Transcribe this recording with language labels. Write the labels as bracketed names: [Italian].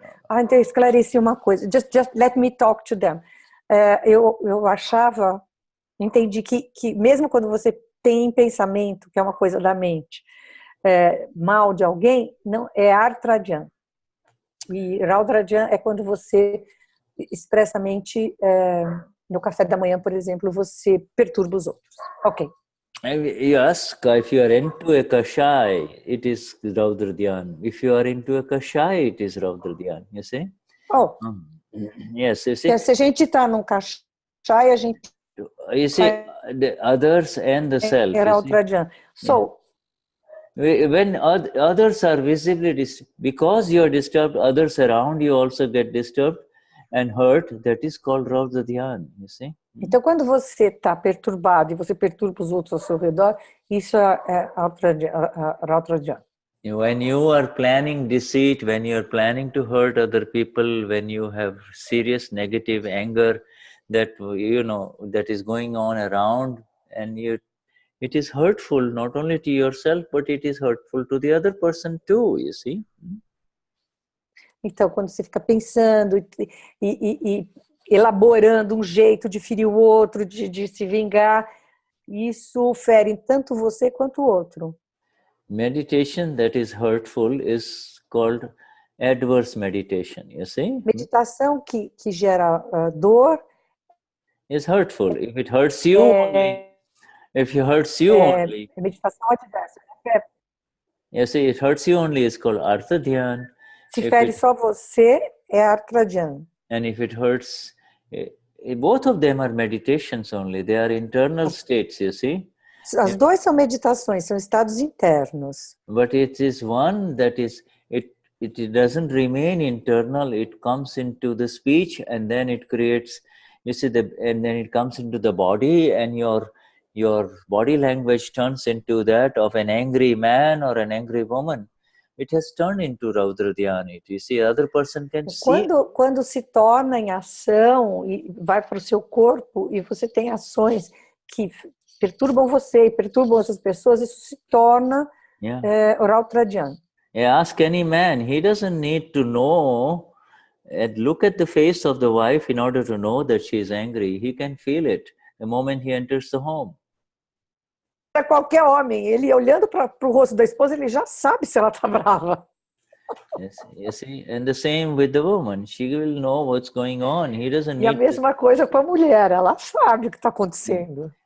[Portuguese] Então eu esclareci uma coisa. [English] Just let me talk to them. [Portuguese] Eu achava, entendi que mesmo quando você tem pensamento, que é uma coisa da mente, mal de alguém, não é Artrajan. E Raudrajan é quando você expressamente, no café da manhã, por exemplo, você perturba os outros. Ok. [English] You ask if you are into a kashai, it is Raudra Dhyan. If you are into a kashai, it is Raudra Dhyan. You see? Oh. Yes, you see. [Portuguese] Se a gente está num kashai, a gente... [English] You see, the others and the self. Raudrajan. So... When others are visibly because you are disturbed, others around you also get disturbed and hurt. That is called Raudra Dhyan, you see. [Portuguese] Então, quando você está perturbado e você perturba os outros ao seu redor, isso é Raudrajan. [English] When you are planning deceit, when you are planning to hurt other people, when you have serious negative anger that that is going on around, and it is hurtful not only to yourself, but it is hurtful to the other person too, you see. [Portuguese] Então, quando você fica pensando e elaborando um jeito de ferir o outro, de se vingar, isso fere tanto você quanto o outro. [English] Meditation that is hurtful is called adverse meditation, you see. [Portuguese] Meditação que gera dor [English] is hurtful. If it hurts you only, if it hurts you only, [Portuguese] meditação adversa. [English] You see, it hurts you only, it's called Artha Dhyan. [Portuguese] Se fere só você, é Artha Dhyan. [English] And if it hurts, both of them are meditations only. They are internal states, you see. [Portuguese] As duas são meditações, são estados internos. [English] But it is one that is, it doesn't remain internal. It comes into the speech and then it creates, you see, and then it comes into the body, and your body language turns into that of an angry man or an angry woman. It has turned into Raudra Dhyan. You see, other person can see. [Portuguese] Quando se torna em ação e vai para o seu corpo e você tem ações que perturbam você e perturbam outras pessoas, isso se torna Raudra Dhyan. [English] Ask any man. He doesn't need to know and look at the face of the wife in order to know that she is angry. He can feel it the moment he enters the home. [Portuguese] Para qualquer homem, ele olhando para o rosto da esposa, ele já sabe se ela está brava. [English] Yes, you see, and the same with the woman. She will know what's going on. He doesn't need. [Portuguese] E a mesma coisa com a mulher, ela sabe o que está acontecendo.